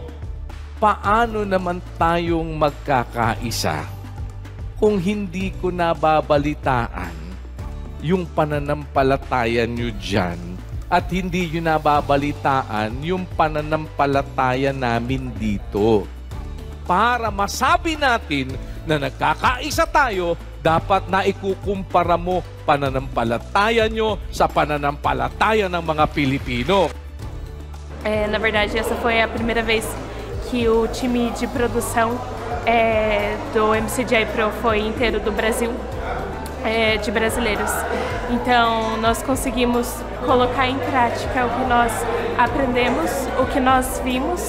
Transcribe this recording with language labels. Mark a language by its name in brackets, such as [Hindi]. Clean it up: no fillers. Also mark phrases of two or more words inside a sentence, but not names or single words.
[Filipino] Paano naman tayong magkakaisa kung hindi ko nababalitaan yung pananampalataya nyo dyan at hindi nyo nababalitaan yung pananampalataya namin dito? Para masabi natin na nagkakaisa tayo, dapat na ikukumpara mo pananampalataya nyo sa pananampalataya ng mga Pilipino. [Portuguese] Na verdade, essa foi a primeira vez que o time de produção do MCJ Pro foi inteiro do Brasil, de brasileiros. Então, nós conseguimos colocar em prática o que nós aprendemos, o que nós vimos.